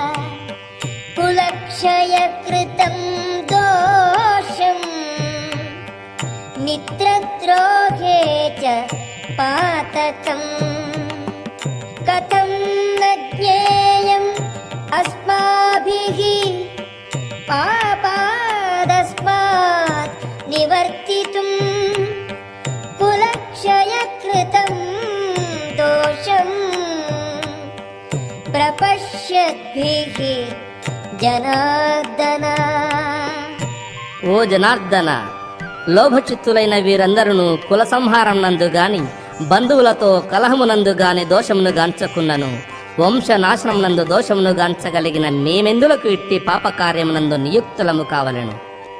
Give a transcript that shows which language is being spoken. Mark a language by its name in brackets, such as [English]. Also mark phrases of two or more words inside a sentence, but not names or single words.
[Sanskrit] कुलक्षयकृतं दोषम् मित्रद्रोहे च पातकम् कथं न ज्ञेयम् अस्माभिः पापादस्मात् निवर्तितुम् कुलक्षयकृतं दोषम् प्रपश्यद्भिः జనార్దన. [Telugu] ఓ జనార్దన, లోభచిత్తులైన వీరందరూ కుల సంహారం నందు గాని బంధువులతో కలహమునందు గాని దోషమును గాంచకున్నను వంశనాశనం నందు దోషమును గాంచగలిగిన మేమెందులకు ఇట్టి పాపకార్యమునందు నియుక్తులము కావలెను.